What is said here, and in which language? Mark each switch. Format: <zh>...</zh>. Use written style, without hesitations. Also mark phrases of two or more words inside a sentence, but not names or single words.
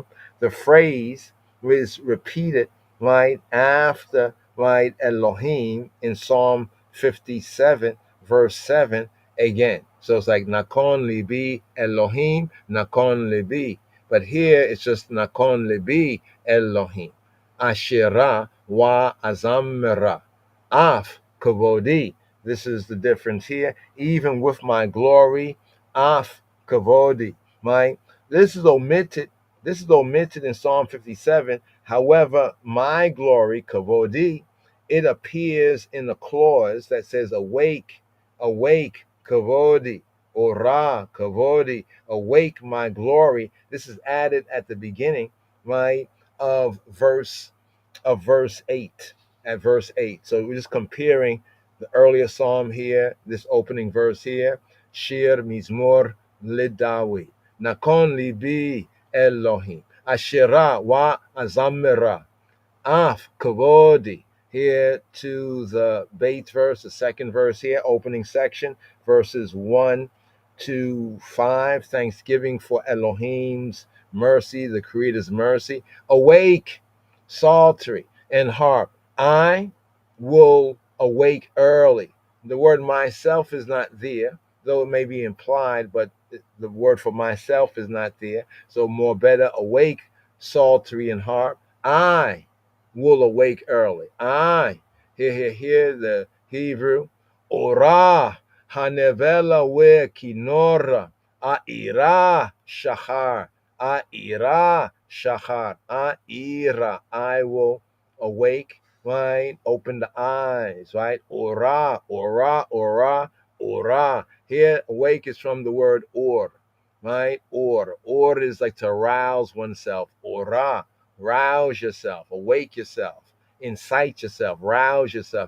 <en>The phrase is repeated right after right Elohim in Psalm 57, verse 7 again.</en> <he>So it's like נכון לבי אלהים נכון לבי.</he> <en>But here it's just</en> <he>נכון לבי אלהים. אשירה ואזמרה. אף כבודי.</he> <en>This is the difference here. Even with my glory,</en> <he>אף כבודי.</he> <en>Right? This is omitted. This is omitted in Psalm 57. However, my glory, kavodi, it appears in the clause that says awake, awake,</en> <he>כבודי עורה כבודי,</he> <en>awake my glory. This is added at the beginning, right, of verse 8, at verse 8. So we're just comparing the earlier psalm here, this opening verse here,</en> <he>שיר מזמור לדוד נכון לבי אלהים, אשירה ואזמרה אף כבודי.</he> <en>Here to the Beit verse, the second verse here, opening section, verses 1 to 5. Thanksgiving for Elohim's mercy, the Creator's mercy. Awake, psaltery, and harp. I will awake early. The word myself is not there, though it may be implied, but the word for myself is not there. So more better, awake, psaltery, and harp. I will awake early. I hear the Hebrew.</en> <he>עורה הנבל וכנור אעירה שחר אעירה שחר אעירה.</he> <en>I will awake. Right, open the eyes. Right,</en> <he>עורה עורה עורה עורה.</he> <en>Here, awake is from the word or. Right, or is like to arouse oneself. Ora. Rouse yourself, awake yourself, incite yourself, rouse yourself.</en>